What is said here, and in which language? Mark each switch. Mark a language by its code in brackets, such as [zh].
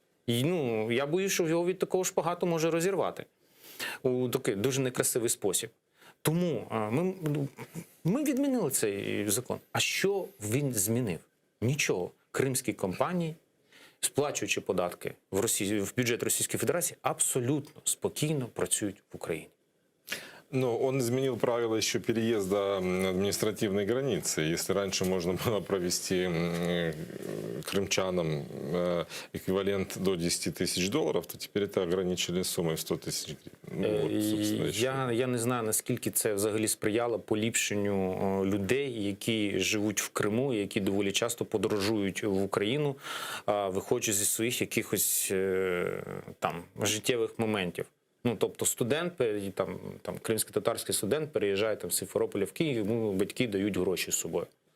[uk] І, ну, я боюсь, що його від такого шпагату може розірвати у такий дуже некрасивий спосіб. Тому ми відмінили цей закон. А що він змінив? Нічого. Кримські компанії, сплачуючи податки в бюджет Російської Федерації, абсолютно спокійно працюють в Україні. [ru] Но он изменил правила еще переезда административной границы. Если раньше можно было провести крымчанам эквивалент до $10 000, то теперь это ограничили суммой в 100 000 гривен. [uk] Я не знаю, наскільки це взагалі сприяло поліпшенню людей, які живуть в Криму, які доволі часто подорожують в Україну, виходячи зі своїх якихось там життєвих моментів. Ну, тобто студент, там кримсько-татарський студент переїжджає там, з Сімферополя в Київ, йому батьки дають гроші з собою.